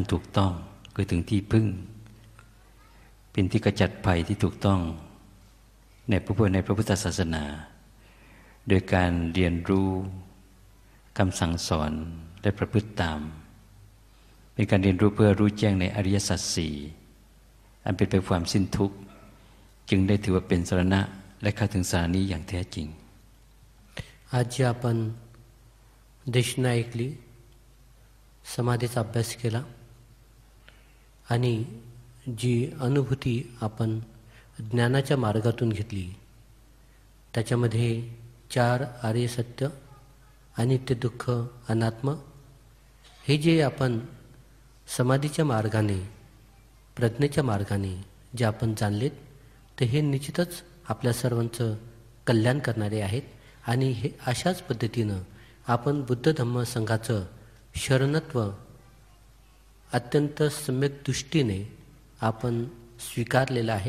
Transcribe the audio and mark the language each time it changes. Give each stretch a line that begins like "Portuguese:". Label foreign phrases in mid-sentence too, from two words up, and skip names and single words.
Thai: ถูกต้องคือถึงที่พึ่งเป็นที่กระจัดภัยที่ถูกต้องในพระพุทธศาสนาโดยการเรียนรู้คำสั่งสอนและประพฤติตามเป็นการเรียนรู้เพื่อรู้แจ้งในอริยสัจสี่อันเป็นไปความสิ้นทุกข์จึงได้ถือว่าเป็นสรณะและเข้าถึงสารนี้อย่างแท้จริง
Marathi: आज जे आपण देशना ऐकली समाधीचा अभ्यास केला आणि जी अनुभूती आपण ज्ञानाच्या मार्गातून घेतली त्याच्यामध्ये 4 आर्य सत्य अनित्य दुःख अनात्म हे जे आपण समाधीच्या मार्गाने प्रज्ञेच्या मार्गाने जे आपण जाणलेत ते हे निश्चितच आपल्या सर्वांचं कल्याण करणारे आहेत आणि हे अशाच पद्धतीनं आपण बुद्ध धम्म संघाचं शरणत्व अत्यंत सम्यक दृष्टीने आपण स्वीकारलेलं आहे.